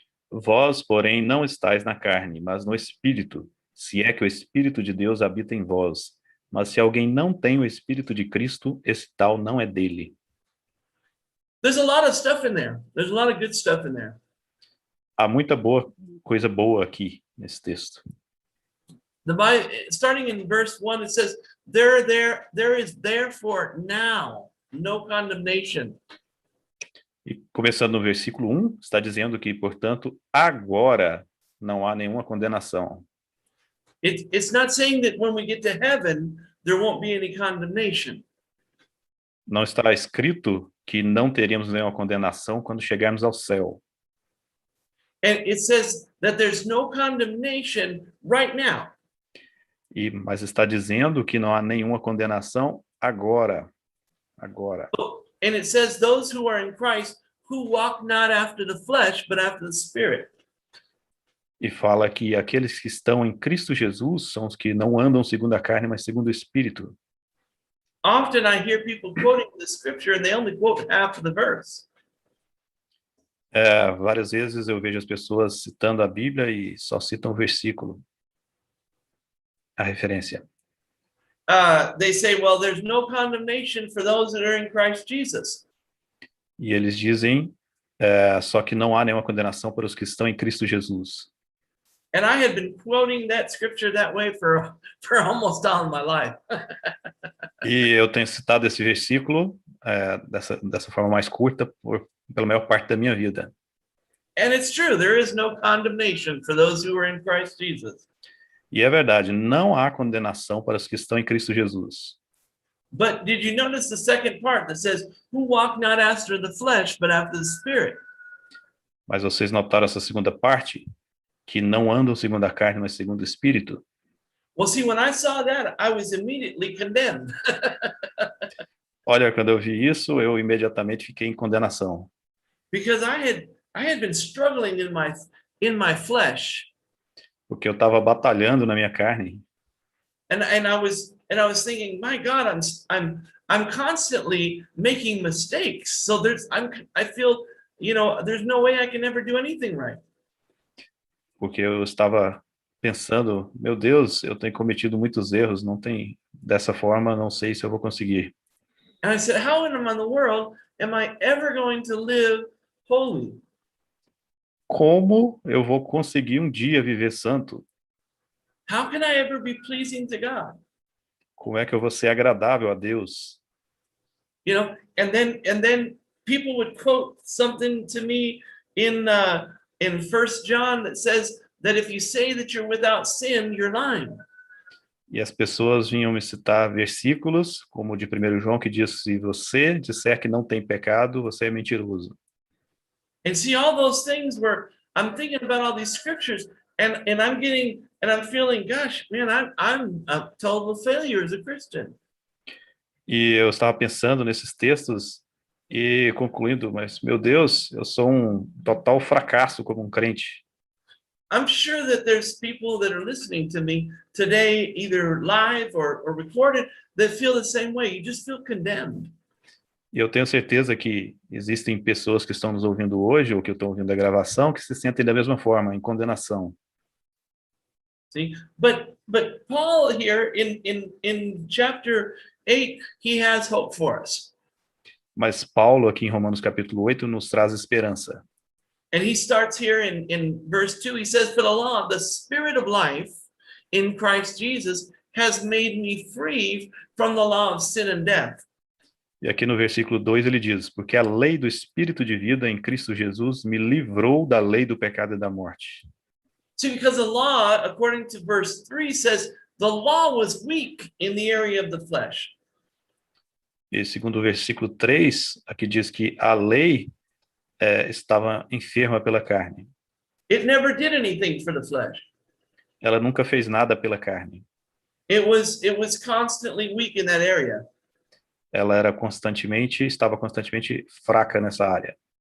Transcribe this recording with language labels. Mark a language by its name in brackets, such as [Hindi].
[Portuguese] Vós, porém, não estáis na carne, mas no Espírito, se é que o Espírito de Deus habita em vós. Mas se alguém não tem o Espírito de Cristo, esse tal não é dele. [English] There's a lot of stuff in there. There's a lot of good stuff in there. [Portuguese] Há muita coisa boa aqui nesse texto. [English] The Bible, starting in verse 1, it says, there is therefore now no condemnation. [Portuguese] E começando no versículo 1, está dizendo que, portanto, agora não há nenhuma condenação. [English] It's not saying that when we get to heaven, there won't be any condemnation. [Portuguese] Não está escrito que não teríamos nenhuma condenação quando chegarmos ao céu. [English] And it says that there's no condemnation right now. [Portuguese] Mas está dizendo que não há nenhuma condenação agora. Agora. [English] And it says those who are in Christ who walk not after the flesh, but after the Spirit. [Portuguese] E fala que aqueles que estão em Cristo Jesus são os que não andam segundo a carne, mas segundo o Espírito. [English] Often I hear people quoting the scripture and they only quote half of the verse. [Portuguese] Várias vezes eu vejo as pessoas citando a Bíblia e só citam o versículo, a referência. [English] They say, well, there's no condemnation for those that are in Christ Jesus. [Portuguese] E eles dizem, só que não há nenhuma condenação para os que estão em Cristo Jesus. [English] And I had been quoting that scripture that way for almost all of my life. [Portuguese] E eu tenho citado esse versículo dessa forma mais curta pela maior parte da minha vida. [English] And it's true, there is no condemnation for those who are in Christ Jesus. [Portuguese] E é verdade, não há condenação para os que estão em Cristo Jesus. [English] But did you notice the second part that says, who walk not after the flesh, but after the Spirit? [Portuguese] Mas vocês notaram essa segunda parte? Que não andam segundo a carne, mas segundo o Espírito? [English] Well, see, when I saw that, I was immediately condemned. [Portuguese] Olha, quando eu vi isso, eu imediatamente fiquei em condenação. [English] Because I had been struggling in my flesh. [Portuguese] Porque eu estava batalhando na minha carne. [English] And I was thinking, my God, I'm constantly making mistakes. So I feel, there's no way I can ever do anything right. [Portuguese] Porque eu estava pensando, meu Deus, eu tenho cometido muitos erros, dessa forma, não sei se eu vou conseguir. [English] And I said, how in the world am I ever going to live holy? [Portuguese] Como eu vou conseguir um dia viver santo? [English] How can I ever be pleasing to God? [Portuguese] Como é que eu vou ser agradável a Deus? [English] And then people would quote something to me in 1 John that says that if you say that you're without sin, you're lying. [Portuguese] E as pessoas vinham me citar versículos, como o de 1 João, que diz, se você disser que não tem pecado, você é mentiroso. [English] And see, all those things where I'm thinking about all these scriptures and I'm feeling, gosh, man, I'm a total failure as a Christian. [Portuguese] E eu estava pensando nesses textos e concluindo, mas, meu Deus, eu sou um total fracasso como um crente. [English] I'm sure that there's people that are listening to me today, either live or recorded, that feel the same way. You just feel condemned. [Portuguese] E eu tenho certeza que existem pessoas que estão nos ouvindo hoje, ou que estão ouvindo a gravação, que se sentem da mesma forma, em condenação. [English] See, but Paul here in chapter 8, he has hope for us. [Portuguese] Mas Paulo, aqui em Romanos capítulo 8, nos traz esperança. [English] And he starts here in verse 2, he says, for the law of the Spirit of life in Christ Jesus has made me free from the law of sin and death. [Portuguese] E aqui no versículo 2 ele diz, porque a lei do Espírito de vida em Cristo Jesus me livrou da lei do pecado e da morte. [English] See, because the law, according to verse 3, says the law was weak in the area of the flesh. [Portuguese] E segundo o versículo 3, aqui diz que a lei estava enferma pela carne. [English] It never did anything for the flesh. [Portuguese] Ela nunca fez nada pela carne. [English] It was constantly weak in that area. [Portuguese] Ela estava constantemente fraca nessa área.